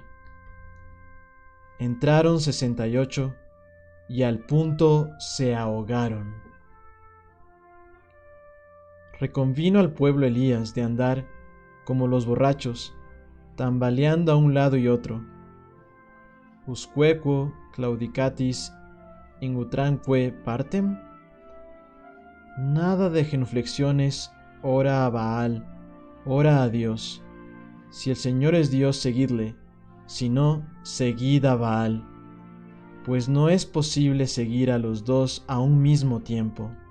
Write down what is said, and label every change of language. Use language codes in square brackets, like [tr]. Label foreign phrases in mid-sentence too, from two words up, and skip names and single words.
[es] Entraron 68 y al punto se ahogaron. Reconvino al pueblo Elías de andar como los borrachos, tambaleando a un lado y otro. [la] Usquequo claudicatis in utramque partem. [es] Nada de genuflexiones, ora a Baal, ora a Dios. Si el Señor es Dios, seguidle, si no, seguid a Baal, pues no es posible seguir a los dos a un mismo tiempo.